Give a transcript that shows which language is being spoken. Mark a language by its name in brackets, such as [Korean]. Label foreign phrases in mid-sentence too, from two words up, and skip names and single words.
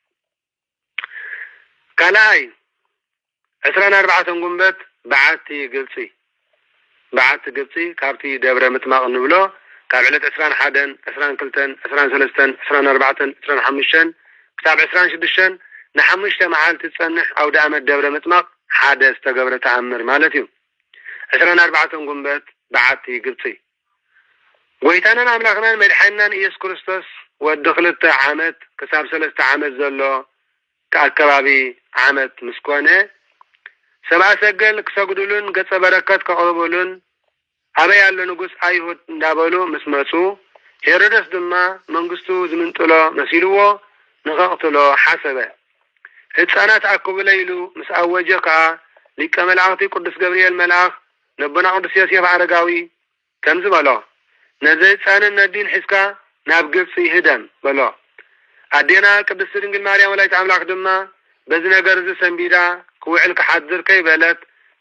[Tigrinya] ካልኣይ 24 ጉንበት በዓቲ ግብፂ ካብቲ ደብረ ምጥማቅ ንብሎ ካብ ዕለት 21 22 23 24 25 ክሳብ 26 ንሓሙሽተ መዓልቲ ዝጸንሕ ኣውደ ዓመት ደብረ ምጥማቅ ሓደ ዝተገብረ ተኣምር ማለት እዩ 24 ጉንበት በዓቲ ግብፂ ጎይታናን አምላክናን መድሓናን ኢየሱስ ክርስቶስ ወዲ 2 ዓመት ክሳብ 3 ዓመት ዘሎ ከአካባቢ ዓመት ምስኮነ ሰብአ ሰገል ክሰግዱሉን ገጸ በረከት ከቅርቡሉን አበይ ያለ ንጉስ አይሁድ እንዳበሉ ምስ መጹ ሄሮድስ ድማ መንግስቱ ዝምንጥሎ መሲልዎ ንኸቅትሎ ሓሰበ ህፃናት አክቡ ለይሉ ምስ አወጀ ከዓ ሊቀ መላእክቲ ቅዱስ ገብርኤል መልአክ ነቦና ቅዱስ ዮሴፍ አረጋዊ ከምዚ በሎ ነዚ ህፃንን ነዲን ሒዝካ ናብ ግብፂ ይህደም በሎ አዴና ቅድስት ድንግል ማርያም ወላዲተ አምላክ ድማ በዚ ነገር እዚ ሰንቢዳ ክውዕል ክሓድር ከይበለት